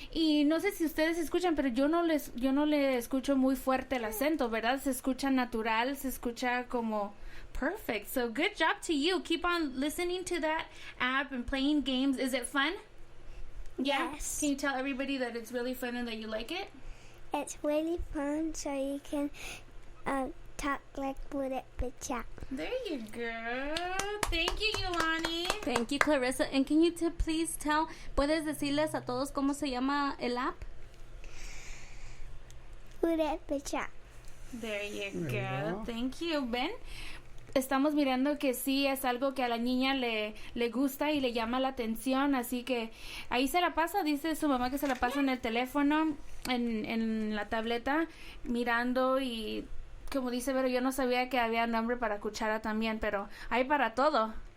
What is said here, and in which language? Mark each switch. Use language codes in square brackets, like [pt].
[es] Y no sé si ustedes escuchan, pero yo no le escucho muy fuerte el acento, ¿verdad? Se escucha natural, se escucha como perfect. [en] So good job to you. Keep on listening to that app and playing games. Is it fun? Yeah? Yes. Can you tell everybody that it's really fun and that you like it? It's really fun, so you can talk like Purépecha. There you go. Thank you, Yolani. Thank you, Clarissa. [es] And can you please puedes decirles a todos cómo se llama el app? [en] Purépecha. There you go. Thank you, Ben. [es] Estamos mirando que sí es algo que a la niña le gusta y le llama la atención, así que ahí se la pasa, dice su mamá que se la pasa en el teléfono, en la tableta, mirando, y como dice Vero, yo no sabía que había nombre para cuchara también, pero hay para todo.